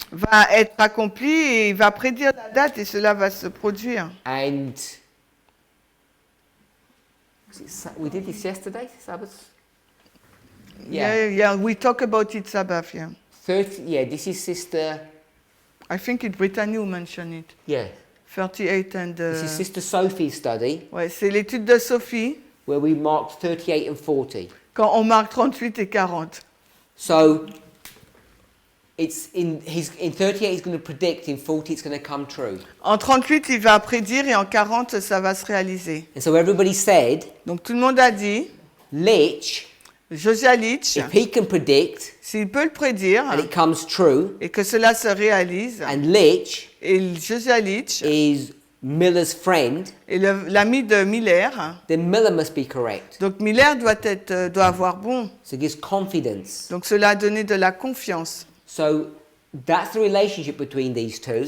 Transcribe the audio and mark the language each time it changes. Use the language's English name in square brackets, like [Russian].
[French] va être accompli et il va prédire la date et cela va se produire. [English] And we did this yesterday, Sabbath? Yeah, we talk about it Sabbath, yeah. 30, yeah, this is Sister, I think it's Brittany who mentioned it. yeah, 38 and... this is Sister Sophie's study, [French] ouais, c'est l'étude de Sophie, [English] where we marked 38 and 40. [French] quand on marque 38 et 40. [English] So it's in 38 he's going to predict, in 40 it's going to come true. [French] En 38, il va prédire et en 40, ça va se réaliser. [English] And so everybody said, [French] Donc tout le monde a dit, [English] Litch, [French] Josiah Litch, [English] if he can predict [French] s'il peut le prédire [English] and it comes true, [French] et que cela se réalise, [English] and Litch [French] et Josiah Litch [English] is Miller's friend, [French] est l'ami de Miller, [English] then Miller must be correct. [French] donc Miller doit avoir bon. [English] So it gives confidence. [French] Donc cela a donné de la confiance. [English] So that's the relationship between these two.